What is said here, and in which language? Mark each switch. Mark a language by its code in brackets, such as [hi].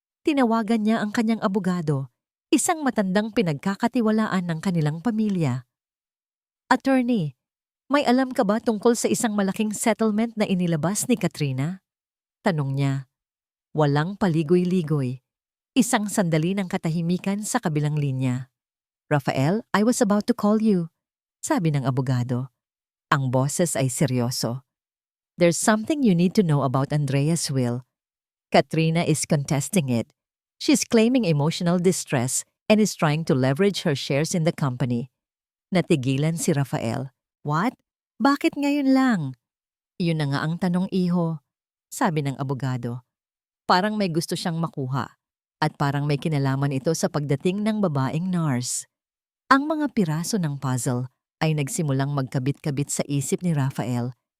[tl] Tinawagan niya ang kanyang abogado, isang matandang pinagkakatiwalaan ng kanilang pamilya. "Attorney, may alam ka ba tungkol sa isang malaking settlement na inilabas ni Katrina?" Tanong niya. Walang paligoy-ligoy. Isang sandali ng katahimikan sa kabilang linya. [en] "Rafael, I was about to call you," [tl] sabi ng abogado. Ang boses ay seryoso. [en] "There's something you need to know about Andrea's will. Katrina is contesting it. She's claiming emotional distress and is trying to leverage her shares in the company." [tl] Natigilan si Rafael. "What? Bakit ngayon lang?" "Yun na nga ang tanong, iho," sabi ng abogado. Parang may gusto siyang makuha. At parang may kinalaman ito sa pagdating ng babaeng nurse. Ang mga piraso ng puzzle ay nagsimulang magkabit-kabit sa isip ni Rafael.